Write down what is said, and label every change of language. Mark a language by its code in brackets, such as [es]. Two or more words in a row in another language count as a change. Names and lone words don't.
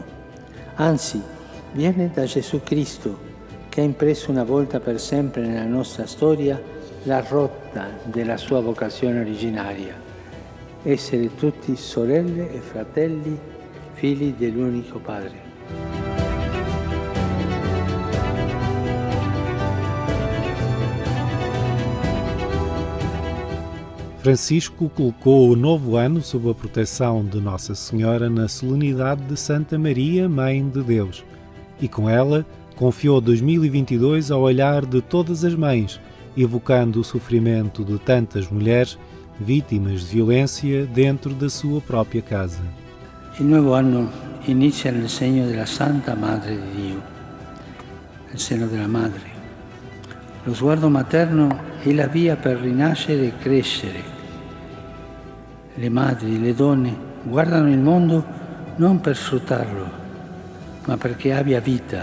[it] Anzi, viene da Gesù Cristo, che ha impresso una volta per sempre nella nostra storia la rotta della sua vocazione originaria, essere tutti sorelle e fratelli, figli dell'unico Padre. [pt] Francisco colocou o novo ano sob a proteção de Nossa Senhora na solenidade de Santa Maria, Mãe de Deus, e com ela confiou 2022 ao olhar de todas as mães, evocando o sofrimento de tantas mulheres vítimas de violência dentro da sua própria casa. [it] Il nuovo anno inizia nel segno della Santa Madre di Dio, nel seno della Madre. Lo sguardo materno è la via per rinascere e crescere. Le madri, le donne guardano il mondo non per sfruttarlo, ma perché abbia vita.